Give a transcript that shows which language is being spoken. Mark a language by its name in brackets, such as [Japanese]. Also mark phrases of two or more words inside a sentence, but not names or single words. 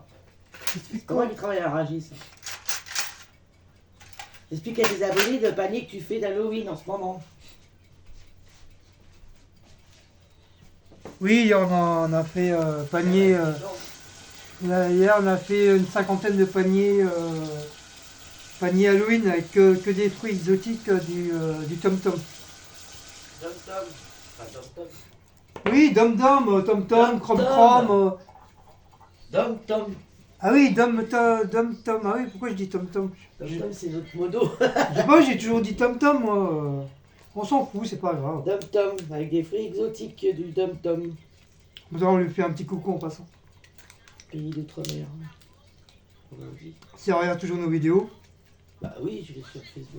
[French] C'est pas moi qui travaille à Ragis. J'explique à tes abonnés le panier que tu fais d'Halloween en ce moment. Oui, on a fait panier. Hier, on a fait une 50aine de paniers, paniers Halloween avec que des fruits exotiques du tom-tom. Dom-Tom. Enfin, Dom-Tom. Oui, dom-dom, tom-tom, crom-crom. Dom-Tom. Ah oui, dom-tom. Ah oui, pourquoi je dis tom-tom? Dom-Tom, c'est notre modo. Je sais pas, j'ai toujours dit tom-tom, moi. On s'en fout, c'est pas grave. Dom-Tom, avec des fruits exotiques du Dom-Tom. On lui fait un petit coucou en passant. Pays d'outre-mer. Comme on dit. Si on regarde toujours nos vidéos. Bah oui, je l'ai sur Facebook.